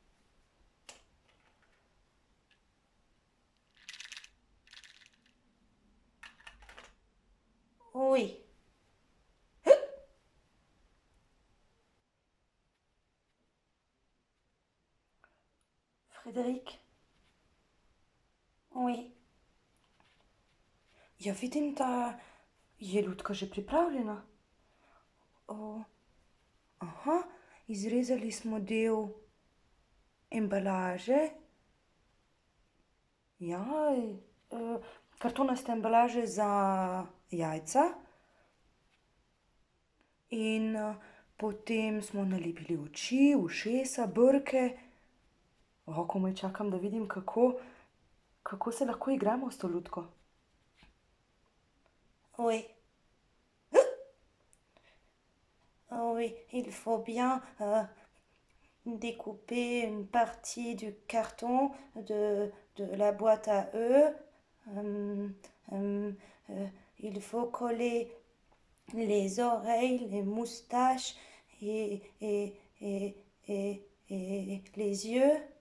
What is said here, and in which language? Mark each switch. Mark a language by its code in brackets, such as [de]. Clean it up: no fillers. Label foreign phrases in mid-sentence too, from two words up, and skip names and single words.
[fr] Oui. [sl] Frédéric, [fr] Oui. [sl] ja vidim, da je lutka že pripravljena. O, aha, izrezali smo del embalaže. Ja, kartonaste embalaže za jajca. In potem smo nalepili oči, ušesa, brke. Komaj čakam, da vidim, kako se lahko igramo s to lutko. [fr] Oui. Oui, il faut bien découper une partie du carton de la boîte à œufs. Il faut coller les oreilles, les moustaches et les yeux.